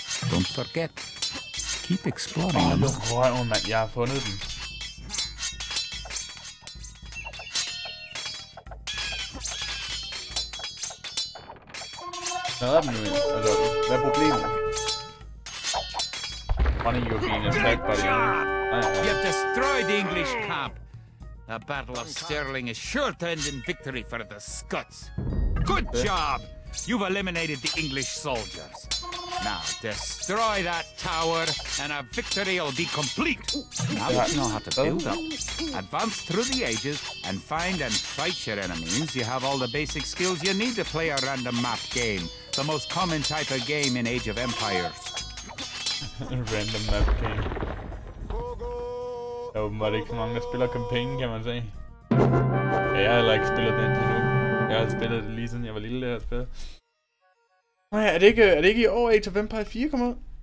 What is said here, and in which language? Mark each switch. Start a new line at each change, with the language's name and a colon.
English: Don't forget. Keep exploring.
Danish: Luk røven, mand. Jeg har fundet den. Hvad er den nu? Altså, hvad er problemet?
English: One of you being attacked by the enemy. You have destroyed the English camp. The Battle of Stirling is sure to end in victory for the Scots. Good job! You've eliminated the English soldiers. Now destroy that tower, and a victory will be complete. Now that you know how to build up, advance through the ages, and find and fight your enemies, you have all the basic skills you need to play a random map game. The most common type of game in Age of Empires. Random map game.
Danish: Der er åbenbart ikke så mange, der spiller campaign, kan man sige. Ja, jeg har heller ikke spillet den endnu. Jeg har spillet det lige siden jeg var lille, det her spil. Nej, er det ikke i år Age of Empire 4 kommer ud?